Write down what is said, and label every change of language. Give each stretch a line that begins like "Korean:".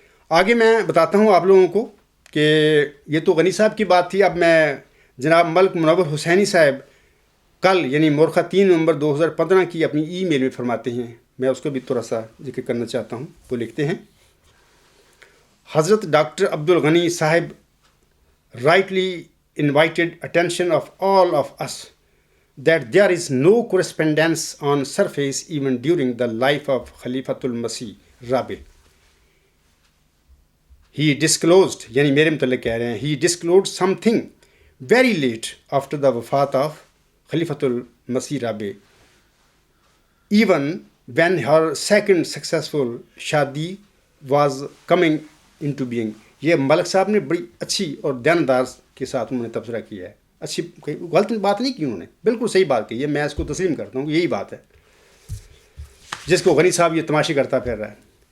Urdu: آگے میں بتاتا ہوں آپ لوگوں کو کہ یہ تو غنی صاحب کی بات تھی. اب میں جناب ملک منور حسینی صاحب کل یعنی مورخہ 3 نومبر 2015 کی اپنی ای میل میں فرماتے ہیں، میں اس کا بھی تھوڑا سا ذکر کرنا چاہتا ہوں. وہ لکھتے ہیں، حضرت ڈاکٹر عبدالغنی صاحب
English: rightly invited attention of all of us that there is no correspondence on surface even during the life of Khalifatul Masih Rabi. He disclosed,
Urdu: یعنی میرے متعلق کہہ رہے ہیں،
English: he disclosed something very late after the wafat of Khalifatul Masih Rabi, even when her second successful shadi was coming into being.
Urdu: یہ ملک صاحب نے بڑی اچھی اور دیانتدار کے ساتھ انہوں نے تبصرہ کیا ہے. اچھی غلط بات نہیں کی انہوں نے، بالکل صحیح بات کی ہے. میں اس کو تسلیم کرتا ہوں، یہی بات ہے جس کو غنی صاحب یہ تماشے کرتا پھر رہا ہے.